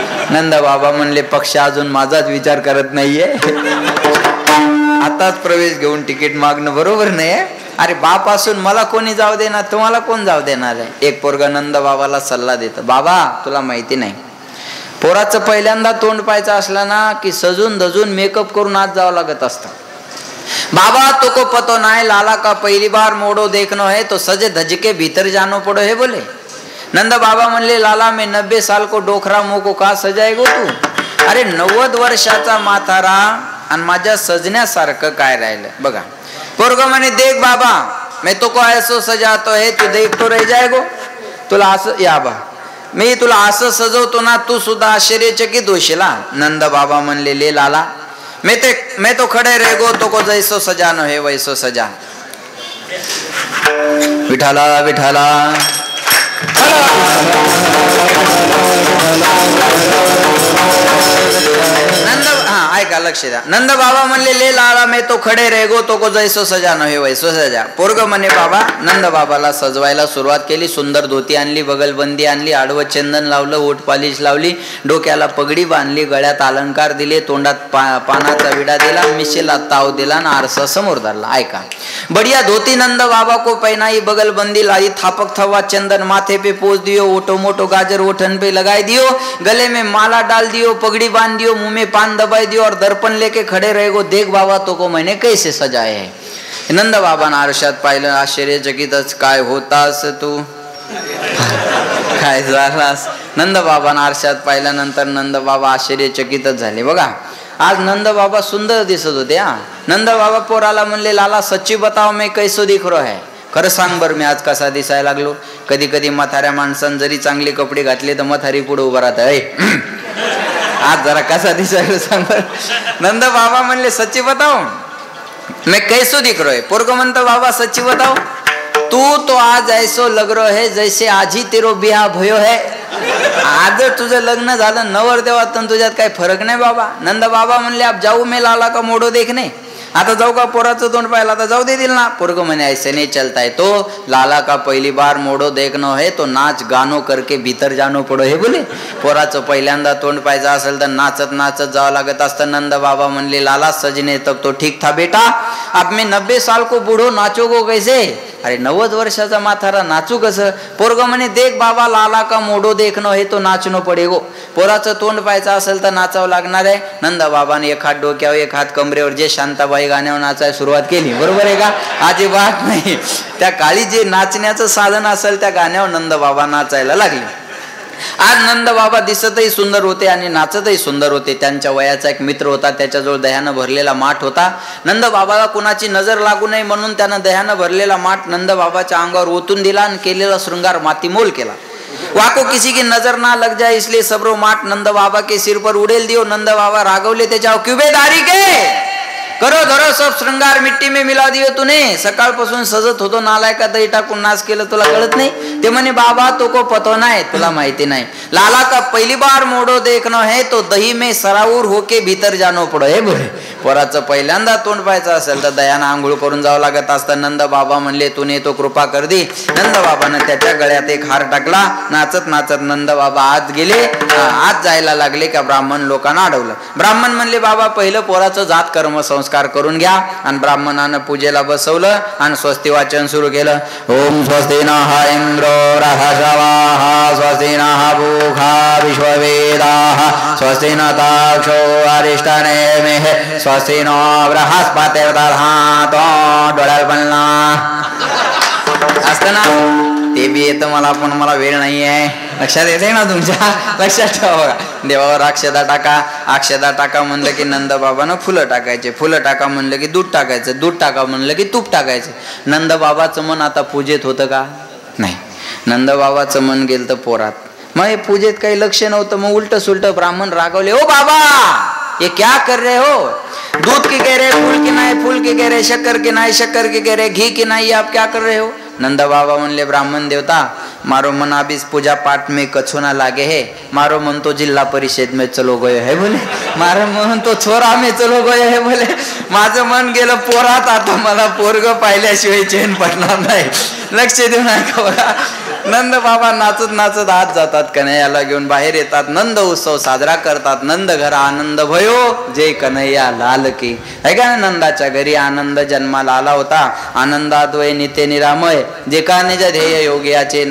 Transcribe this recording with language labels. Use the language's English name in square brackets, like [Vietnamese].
[Marathi] नंद बाबा म्हणले, पक्ष अजून माझाच विचार करत नाहीये, आताच प्रवेश घेऊन तिकीट मागणं बरोबर नाही। अरे बाप असून मला कोणी जाऊ देणार, तुम्हाला कोण जाऊ देणार आहे? एक पोरगा नंद बाबाला सल्ला देत, बाबा तुला माहिती नाही, पोराचं पहिल्यांदा तोंड पाहायचं असलं ना की सजून धजून मेकअप करून आज जावं लागत असतं। [Hindi] बाबा तो को पतो नाय, लाला का पहली बार मोड़ो देखनो है तो सजे धज के भीतर जानो पड़ो है। बोले नंद बाबा म्हणले, लाला मैं 90 साल को डोखरा मुंह को का सजाएगो तू? [Marathi] अरे 90 वर्षाचा म्हातारा आणि माझ्या सजण्यासारखं काय राहिलं बघा. पोरग म्हणे [Hindi] देख बाबा मैं तो को ऐसो सजातो है तू देख तो रह जाएगो. [Marathi] तुला असं या बा मी तुला असं सजवतो ना तू सुद्धा आश्चर्यचकित होशील. [Hindi] नंद बाबा म्हणले ले लाला मैं तो खड़े रहेगो तो को जैसो सजानो है वैसो सजा. [Marathi] विठाला विठाला नंद ऐका लक्ष द्या. [Hindi] नंद बाबा म्हणले ले लाला मैं तो खडे रहेगो तो को जैसो सजानो हे वैसो सजा. [Marathi] पोरग म्हणे बाबा. नंद बाबाला सजवायला सुरुवात केली. सुंदर धोती आणली, बगलबंदी आणली, आडवं चंदन लावलं, ओठ पालिश लावली, डोक्याला पगडी बांधली, गळ्यात अलंकार दिले, तोंडात पानाचा विडा दिला, मिशेला ताव दिला आणि आरसा समोर धरला. [Hindi] ऐका बढ़िया धोती नंद बाबा को पहनाई, बगलबंदी लाई, थापक थवा चंदन माथे पे पोस दियो, ओटो मोटो गाजर ओठन पे लगाई दियो, गले में माला डाल दियो, पगड़ी बांध दियो, मुंह में पान दबाई दियो और दर्पण लेके खड़े रहेगो. देख बाबा तो को मैंने कैसे सजाए है. [Marathi] नंद बाबांना आरशात पाहिलं. आश्चर्यचकितच काय होतास तू काय झालास. नंद बाबांना आरशात पाहिल्यानंतर नंद बाबा आश्चर्यचकितच झाले. बघा आज नंद बाबा सुंदर दिसत होते. [Hindi] नंद बाबा पोराला म्हणले लाला सच्ची बताओ मैं कैसो दिख रहा है. [Marathi] खरं सांग बरं मी आज कसा दिसायला लागलो. कधी कधी म्हाताऱ्या माणसानं जरी चांगले कपडे घातले तर म्हातारी पुढे उभा राहत आज जरा कसा दिसायला सांग बरं. [Hindi] नंद बाबा म्हणले सच्ची बताओ मैं कैसो दिख रहा है. पोरग म्हणतो बाबा सच्ची बताओ तू तो आज ऐसो लग रहा है जैसे आज ही तेरो बिहा भयो है. [Marathi] आज तुझं लग्न झालं नवरदेवात तुझ्यात काही फरक नाही बाबा. नंद बाबा म्हणले [Hindi] अब जाऊ मैं लाला का मोडो देखने. [Marathi] आता जाऊ का पोराचं तोंड पाहिलं आता जाऊ देतील ना. [Hindi] पोरग म्हणे ऐसे नहीं चलता है तो लाला का पहली बार मोडो देखनो है तो नाच गानो करके भीतर जानो पडो हे बोले. [Marathi] पोराचं पहिल्यांदा तोंड पाहायचं असेल तर नाचत नाचत जावं लागत असतं. [Hindi] नंद बाबा म्हणले लाला सजने तक तो ठीक था बेटा अब मैं 90 साल को बूढ़ो नाचोगो कैसे. [Marathi] अरे 90 वर्षाचा म्हातारा नाचू कसं. पोरग म्हणे [Hindi] देख बाबा लाला का मोडो देखनो हे तो नाचनो पडेगो. [Marathi] पोराचं तोंड पाहायचं असेल तर नाचावं लागणार आहे. नंद बाबाने एक हात डोक्यावर एक हात कमरेवर जे शांताबाई गाण्यावर नाचायला सुरुवात केली. बरोबर आहे का. अजिबात नाही. त्या काळी जे नाचण्याचं साधन असेल त्या गाण्यावर नंद बाबा नाचायला लागले. आज नंद बाबा दिसतही सुंदर होते आणि नाचतही सुंदर होते. त्यांच्या वयाचा एक मित्र होता. त्याच्याजवळ दह्यानं भरलेला माठ होता. नंद बाबाला कुणाची नजर लागू नये म्हणून त्यानं दह्यानं भरलेला माठ नंद बाबाच्या अंगावर ओतून दिला आणि केलेला शृंगार मातीमोल केला. [Hindi] वाको किसी की नजर ना लग जाए इसलिए सबरो माठ नंद बाबा के सिर पर उडेल दियो. [Marathi] नंद बाबा रागवले त्याच्यावर [Hindi] क्युबेदारी के करो धरो सब श्रृंगार मिट्टी में मिला दियो तूने. [Marathi] सकाळपासून सजत होतो नालायका दही टाकून नाच केलं तुला कळत नाही. ते म्हणे [Hindi] बाबा तो को पतो नाही [Marathi] तुला माहिती नाही. [Hindi] लाला का पहिली बार मोडो देखनो है तो दही में सराऊर होके भीतर जानो पडो हे बोले. [Marathi] पोराचं पहिल्यांदा तोंड पाहायचं असेल तर दह्यानं आंघोळ करून जावं लागत असतं. नंद बाबा म्हणले [Hindi] तूने तो कृपा कर दी. [Marathi] नंद बाबानं त्याच्या गळ्यात एक हार टाकला. नाचत नाचत नंद बाबा आत गेले. आत जायला लागले का ब्राह्मण लोकांना अडवलं. ब्राह्मण म्हणले बाबा पहिलं पोराचं जात कर्म संस्कार करून घ्या. आणि ब्राह्मणानं पूजेला बसवलं आणि स्वस्ती वाचन सुरू केलं. [Sanskrit] ओम स्वस्ति नः इंद्रो रहस्यवाः स्वस्ति नः पूषा विश्ववेदाः स्वस्ति न ताक्षो अरिष्टनेमिः स्वस्ति नो बृहस्पतिर्दधातु. [Marathi] डोळ्याला पडला असतं ना ते बी येतं मला पण मला वेळ नाही आहे. लक्षात येते ना तुमच्या. लक्षात ठेवा. देवावर अक्षदा टाका. अक्षदा टाका म्हणलं की नंद बाबानं फुलं टाकायचे. फुलं टाका म्हणलं की दूध टाकायचं. दूध टाका म्हणलं की तूप टाकायचं. नंद बाबाचं मन आता पूजेत होतं का नाही. नंद बाबाचं मन गेलं तर पोरात. मग हे पूजेत काही लक्ष नव्हतं. मग उलट सुलट ब्राह्मण रागवले. [Hindi] ओ बाबा ये क्या कर रहे हो. दूध की कह रहे फूल की नाही फूल की कह रहे शक्कर की नाही शक्कर की कह रहे घी की नाही आप क्या कर रहे हो. नंद बाबा म्हणले ब्राह्मण देवता मारो मन अभी पूजा पाठ में कछो ना लागे है. मारो मन तो जिल्हा परिषद में चलो गयो है बोले. मारो मन तो छोरा में चलो गयो है बोले. [Marathi] माझं मन गेलं पोरात. आता मला पोरग पाहिल्याशिवाय चैन पडणार नाही. लक्ष देऊ नका बघा. नंद बाबा नाचत नाचत आत जातात. कन्हैयाला घेऊन बाहेर येतात. नंद उत्सव साजरा करतात. [Hindi] नंद घर आनंद भयो जय कन्हैया लाल की. [Marathi] है का. नंदाच्या घरी आनंद जन्माला आला होता. आनंदाद्वय नित्य निरामय जे का निज ध्येय योग्याचे.